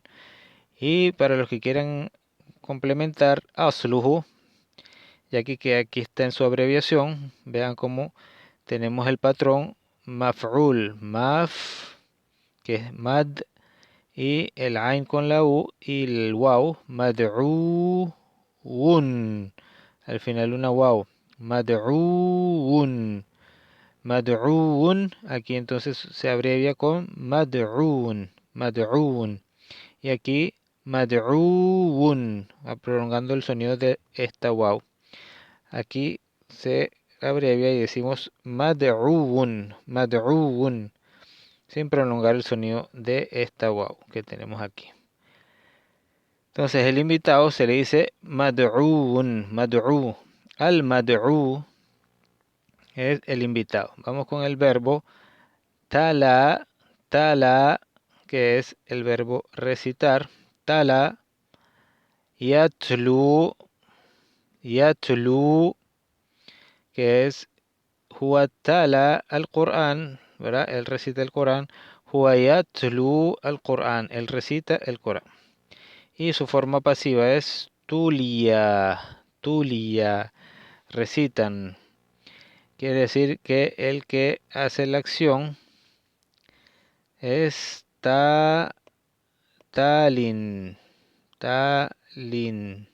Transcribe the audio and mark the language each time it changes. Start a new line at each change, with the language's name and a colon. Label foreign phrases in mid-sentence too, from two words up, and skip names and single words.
Spanish: Y para los que quieran complementar, asluhu, ya que aquí está en su abreviación, vean cómo tenemos el patrón
Arabic: مفعول، مف,
Spanish: que es mad, y el ain con la u, y el waw, mad'u, al final una waw,
Arabic: مدعوٌّ، مدعوٌّ,
Spanish: aquí entonces se abrevia con
Arabic: مدعوٌّ، مدعوٌّ,
Spanish: y aquí mad'uun, prolongando el sonido de esta waw. Aquí se abrevia y decimos
Arabic: مدعوٌّ، مدعوٌّ,
Spanish: sin prolongar el sonido de esta waw que tenemos aquí. Entonces el invitado se le dice
Arabic: مدعوٌّ، مدعو. المدعو
Spanish: es el invitado. Vamos con el verbo
Arabic: تلا، تلا,
Spanish: que es el verbo recitar.
Arabic: تلا، يتلو، يتلو,
Spanish: que es
Arabic: هو تلا القرآن,
Spanish: ¿verdad? Él recita el Corán.
Arabic: هو يتلو القرآن,
Spanish: él recita el Corán. Y su forma pasiva es
Arabic: تُلِيَ، تُلِيَ,
Spanish: recitan. Quiere decir que el que hace la acción es
Arabic: تالٍ، تالٍ.